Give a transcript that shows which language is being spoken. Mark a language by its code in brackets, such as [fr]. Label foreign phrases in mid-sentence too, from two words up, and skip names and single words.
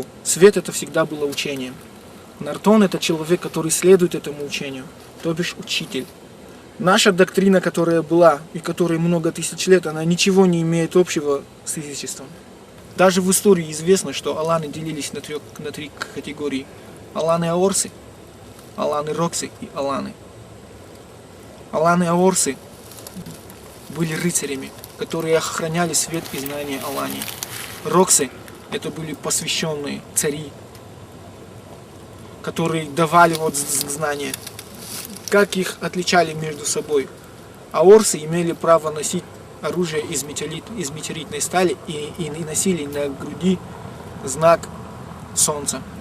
[ru] Свет это всегда было учением. Нартон это человек, который следует этому учению, то бишь учитель. Наша доктрина, которая была и которой много тысяч лет, она ничего не имеет общего с язычеством. Даже в истории известно, что аланы делились на три категории. Аланы-аорсы, аланы-роксы и аланы. Аланы-аорсы были рыцарями, которые охраняли свет и знания Алании. Роксы это были посвященные цари, которые давали знания. Как их отличали между собой? Аорсы имели право носить оружие из метеоритной стали и носили на груди знак солнца.